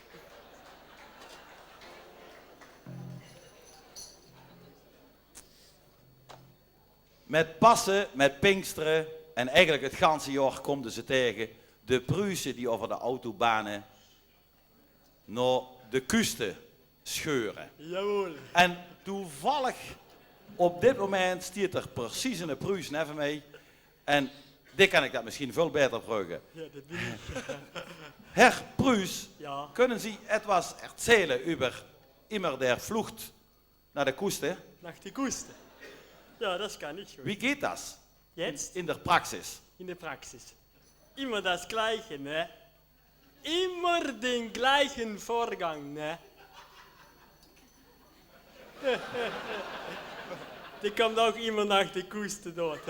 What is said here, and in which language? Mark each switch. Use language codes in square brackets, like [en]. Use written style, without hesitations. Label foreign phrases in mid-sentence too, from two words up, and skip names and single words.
[nl] Met Pasen, met Pinksteren en eigenlijk het ganse jaar komen ze tegen de Pruisen die over de autobanen naar de kusten scheuren. [de] Jawohl. [nl] En toevallig op dit moment stiert er precies een Pruis neven mee. En dit kan ik dat misschien veel beter vragen. Ja, dat bin ik. [de] Herr Pruis, Ja. [nl] kunnen [de] Sie etwas erzählen über immer der Flucht [nl] naar de [de] Küste? Nach die Kuste. Ja, das kann ich schon. Wie geht das Jetzt in der Praxis? in der Praxis. Immer das Gleiche, ne? Immer den gleichen Vorgang, ne? Die kommt auch immer nach der Küste dort.